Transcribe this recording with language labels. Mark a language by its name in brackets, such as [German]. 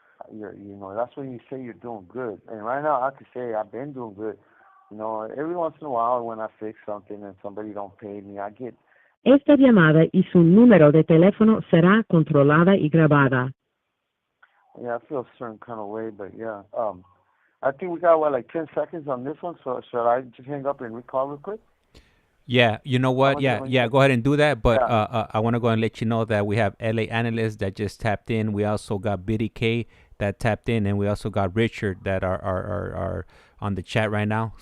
[English] that's when you say you're doing good. And right now, I could say I've been doing good. Every once in a while when I fix something and somebody don't pay me, I get. [Spanish] Esta llamada y su número de teléfono será controlada y grabada. [English] Yeah, I feel a certain kind of way, but yeah. I think we got, like 10 seconds on this one, so should I just hang up and recall real quick? Yeah, you know what? Yeah, go ahead and do that. But I want to go and let you know that we have LA Analyst that just tapped in. We also got Biddy K that tapped in, and we also got Richard that are on the chat right now.